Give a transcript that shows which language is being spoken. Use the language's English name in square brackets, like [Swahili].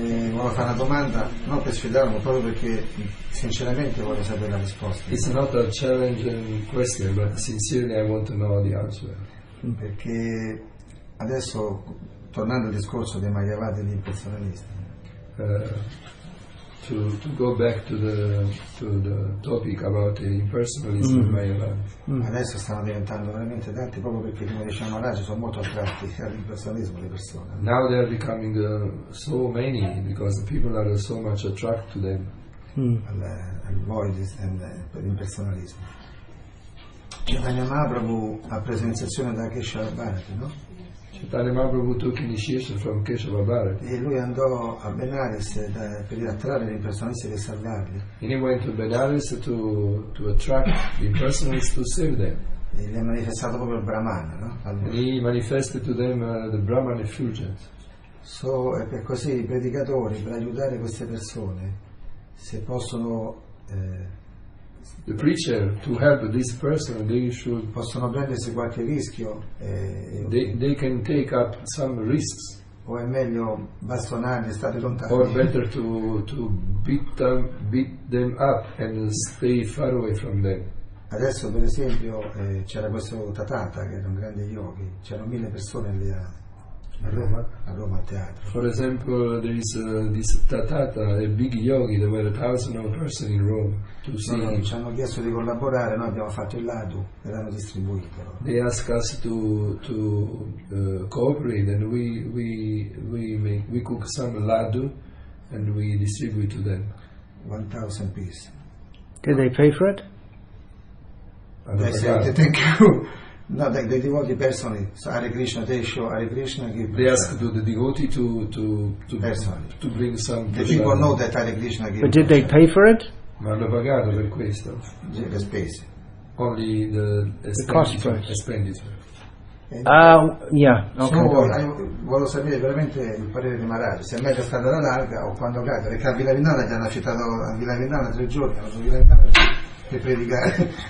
[Italian] volevo fare una domanda, non per sfidarlo, proprio perché sinceramente voglio sapere la risposta. [English] It's not a challenging question, but sincerely I want to know the answer. [Italian] Perché adesso, tornando al discorso dei Mayavadi e degli impersonalisti, [English] to go back to the topic about the impersonalism of Mayavadi. [Italian] Adesso stanno diventando veramente tanti, proprio perché, come diciamo là, ci sono molto attratti all'impersonalismo le persone. [English] Now they are becoming so many because the people are so much attracted to them. [Italian] Al voidism e all'impersonalismo. Chaitanya Mahaprabhu ha preso iniziazione da Keshava Bharati, no? [English] Chaitanya Mahaprabhu took initiation from Keshava Bharati. [Italian] E lui andò a Benares per attrarre gli impersonalisti per salvarli. [English] And he went to Benares to attract the impersonalists to save them. [Italian] E gli ha manifestato proprio il Brahmana, no? [English] And he manifested to them the Brahman effulgence. [Italian] E per così i predicatori, per aiutare queste persone, se possono [English] the preacher, to help this person, [Italian] possono prendersi qualche rischio [English] they can take up some risks, [Italian] o è meglio bastonarli, stare lontani, [English] or better to beat them up and stay far away from them. [Italian] Adesso per esempio c'era questo Tatata che era un grande yogi, c'erano 1000 persone lì A Roma? A Roma al teatro. [English] For example, there is this Tatata, a big yogi. There were 1,000 persons in Rome to see him. [Italian] Ci hanno chiesto di collaborare, noi abbiamo fatto il ladu e l'hanno distribuito. [English] They asked us to cooperate, and we cook some ladu and we distribute to them. 1,000 pieces. Did they pay for it? Thank you. No, the devotee personally. So Hare Krishna, they show Hare Krishna. They asked the devotee to bring some. The people know that Hare Krishna gives. But did they pay for it? [Italian] Ma hanno pagato per questo. Le spese. [English] Only the cost expenditure. Yeah, okay. [Italian] Volevo sapere veramente il parere di Maharaj, se è meglio stare alla larga o quando cade, perché a Villa Vignana gli hanno affittato a Villa Vignana 3 giorni, hanno Villa Vignana per predicare.